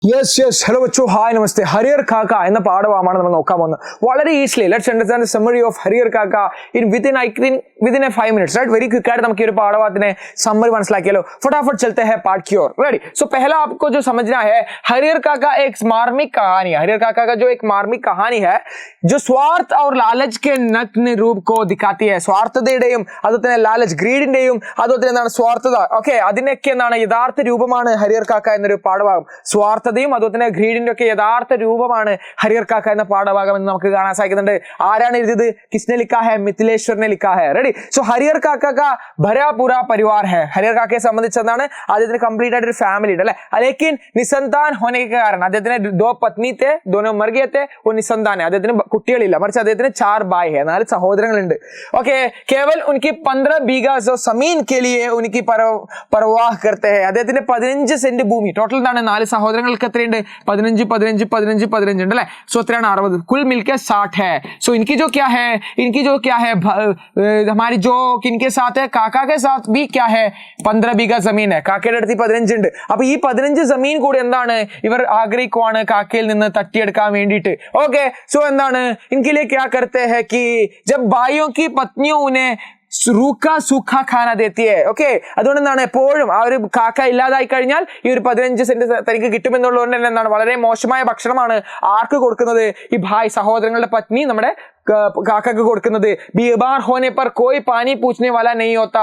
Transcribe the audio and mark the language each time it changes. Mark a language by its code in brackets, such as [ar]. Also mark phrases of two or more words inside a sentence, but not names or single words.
[en] Yes, yes. Hello, bachcho. Hi, namaste. [ml] Harrier Kaka എന്ന പാഠഭാഗമാണ് നമ്മൾ നോക്കാൻ പോകുന്നത്. [en] വളരെ easily let's understand the summary of Hariyar Kaka in within I think within a 5 minutes, right? very quick [ml] ആയിട്ട് നമുക്ക് ഈ ഒരു പാഠഭാഗത്തിനെ സമ്മറി മനസ്സിലാക്കിയാലോ. [hi] फटाफट चलते हैं पार्ट की ओर. रेडी? सो पहला आपको जो समझना है, हरियर काका एक मार्मिक कहानी है. हरियर काका का जो एक मार्मिक कहानी है जो स्वार्थ और लालच के नग्न रूप को दिखाती है. [ml] സ്വാർത്ഥതയുടെയും അതുപോലെ തന്നെ ലാലച്ച് ഗ്രീഡിന്റെയും അതുപോലെ തന്നെ എന്താണ് സ്വാർത്ഥത, ഓക്കെ, അതിനൊക്കെ എന്താണ് യഥാർത്ഥ രൂപമാണ് ഹരിയർ കാക്ക എന്നൊരു പാഠഭാഗം. സ്വാർത്ഥതയും അതുപോലെ തന്നെ ഗ്രീഡിന്റെ ഒക്കെ യഥാർത്ഥ രൂപമാണ് ഹരിയർ കാക്ക എന്ന പാഠഭാഗം എന്ന് നമുക്ക് കാണാൻ സാധിക്കുന്നുണ്ട്. ആരാണ് എഴുതിയത്? [hi] किसने लिखा है? मिथिलेश्वर ने लिखा है. [ml] റെഡി? [hi] सो हरियर काका का भरा पूरा परिवार है. [ml] ഹരിയർ കാക്കയെ സംബന്ധിച്ചതാണ് അദ്ദേഹത്തിന് കംപ്ലീറ്റ് ആയിട്ട് ഒരു ഫാമിലി ഉണ്ട് അല്ലെ. [hi] लेकिन निसंतान होने के कारण അദ്ദേഹത്തിന് दो पत्नी थे, दोनों मर गए थे, वो निसंतान है. [ml] അദ്ദേഹത്തിന് കുട്ടികളില്ല, മറിച്ച് അദ്ദേഹത്തിന് [hi] 4 भाई है, [ml] 4 സഹോദരങ്ങളുണ്ട്. [hi] ഓക്കെ, കേവൽ उनकी 15 बीघा जो जमीन के लिए उनकी परवाह करते हैं. [ml] അദ്ദേഹത്തിന് 15 സെന്റ് ഭൂമി ടോട്ടൽ എന്താണ്? 4 സഹോദരങ്ങൾക്ക് എത്രയുണ്ട്? 15 15 15 15 ഉണ്ട് അല്ലെ. സോ എത്രയാണ്? 60. [hi] कुल मिलकर 60 है. सो इनकी जो क्या है हमारी जो किनके साथ है? काका के साथ भी क्या है? 15 बीघा जमीन है. [ml] കാക്കയുടെ അടുത്ത് 15 ഉണ്ട്. അപ്പൊ ഈ 15 ജമീൻ കൂടി എന്താണ് ഇവർ ആഗ്രഹിക്കുവാണ് കാക്കയിൽ നിന്ന് തട്ടിയെടുക്കാൻ വേണ്ടിയിട്ട്. [en] okay, so [hi] എന്താണ് इनके लिए क्या करते हैं कि जब भाइयों की पत्नियों उन्हें रूखा सूखा खाना देती है. [ml] ഓക്കെ, അതുകൊണ്ട് എന്താണ് എപ്പോഴും ആ ഒരു കാക്ക ഇല്ലാതായി കഴിഞ്ഞാൽ ഈ ഒരു 15 സെന്റ് തനിക്ക് കിട്ടുമെന്നുള്ളതുകൊണ്ട് തന്നെ എന്താണ് വളരെ മോശമായ ഭക്ഷണമാണ് ആർക്ക് കൊടുക്കുന്നത്? ഈ ഭായ് സഹോദരങ്ങളുടെ പത്നി നമ്മുടെ കാക്കക്ക് കൊടുക്കുന്നത്. [hi] बीमार होने पर कोई पानी पूछने वाला नहीं होता.